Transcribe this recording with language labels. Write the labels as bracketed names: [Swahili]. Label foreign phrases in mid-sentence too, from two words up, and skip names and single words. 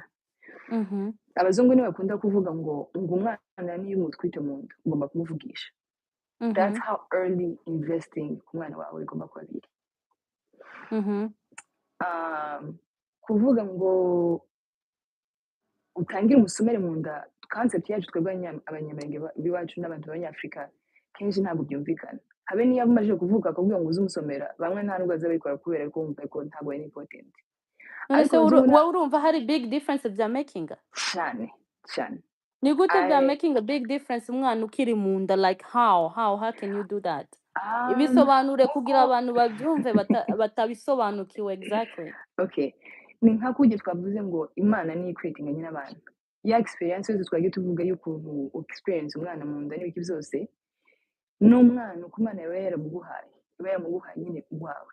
[Kinyarwanda] Abazungu nibo bakunda kuvuga ngo umwana niyo umutwite mu nda ugomba kumuvugisha. [English] That's how early investing [Kinyarwanda] ku mwana wawe igomba kuba biri. Kuvuga ngo utangire umusomere mu nda, concept yacu twebwe abanyamurenge b'iwacu n'abantu b'abanyafurika kenshi ntabwo byumvikana. Habe niyo amaze kuvuga akabwira ngo uze umusomera, bamwe nta nubwo bazabikora kubera ko bumva ko ntabwo ari important. Ariko wowe urumva hari [English] big difference [Kinyarwanda] bya making? Cyane. Ni gute bya [English] making a big difference [Kinyarwanda] umwana ukiri mu nda, [English] like how can you do that? [Kinyarwanda] Ibisobanure kugira abantu babyumve batabisobanukiwe exactly. Okay, ni nka kujya twavuze ngo Imana ni creating nyine abantu. Ya experience yose twagiye tuvuga y'ukuntu experience umwana mu nda n'ibiki byose, n'umwana uko Imana yaba yaramuguhaye nyine uwawe.